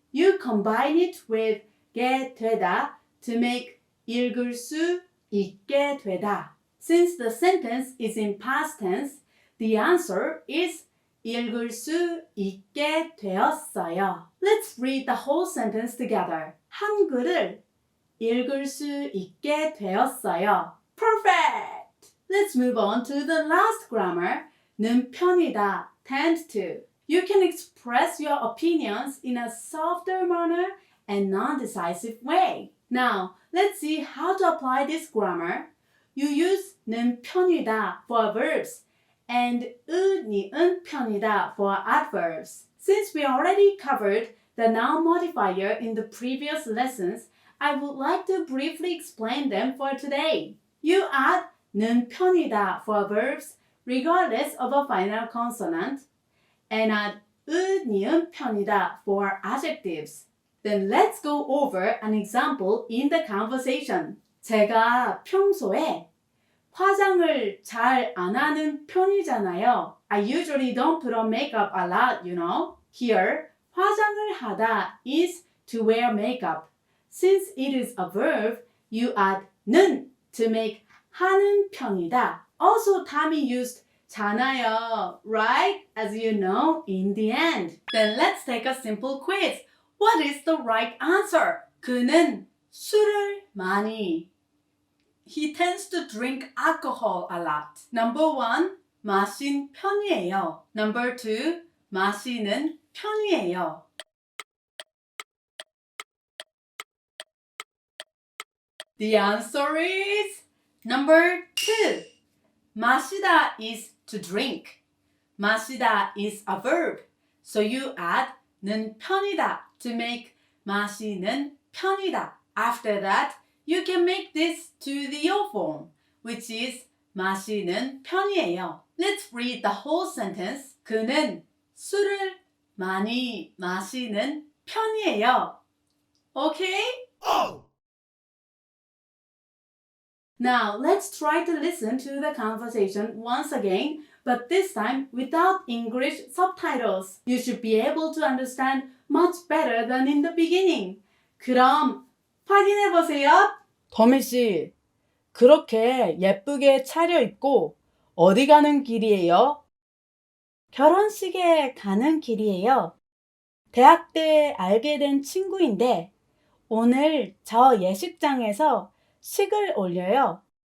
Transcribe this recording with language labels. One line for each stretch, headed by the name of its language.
English: You combine it with 게 되다 to make 읽을 수 있게 되다. Since the sentence is in past tense, the answer is 읽을 수 있게 되었어요. Let's read the whole sentence together.
Korean: 한글을 읽을 수 있게 되었어요.
English: Perfect! Let's move on to the last grammar. 는 편이다, tend to. You can express your opinions in a softer manner and non-decisive way. Now, let's see how to apply this grammar. You use 는 편이다 for verbs and 니은 편이다 for adverbs. Since we already covered the noun modifier in the previous lessons, I would like to briefly explain them for today. You add 는 편이다 for verbs regardless of a final consonant and add 니은 편이다 for adjectives. Then let's go over an example in the conversation.
Korean: 제가 평소에 화장을 잘 안 하는 편이잖아요.
English: I usually don't put on makeup a lot, you know. Here, 화장을 하다 is to wear makeup. Since it is a verb, you add 는 to make 하는 편이다. Also, Tommy used 잖아요, right? As you know, in the end. Then let's take a simple quiz. What is the right answer?
Korean: 그는 술을 많이.
English: He tends to drink alcohol a lot. Number 1, 마신 편이에요. Number 2, 마시는 편이에요. The answer is number 2. 마시다 is to drink. 마시다 is a verb. So you add 는 편이다 to make 마시는 편이다. After that, you can make this to the O form, which is 마시는 편이에요. Let's read the whole sentence.
Korean: 그는 술을 많이 마시는 편이에요.
English: Okay? Now, let's try to listen to the conversation once again, but this time without English subtitles. You should be able to understand much better than in the beginning.
Korean: 그럼 확인해 보세요. 더미 씨, 그렇게 예쁘게 차려입고 어디 가는 길이에요? 결혼식에 가는 길이에요. 대학 때 알게 된 친구인데 오늘 저 예식장에서 식을 올려요.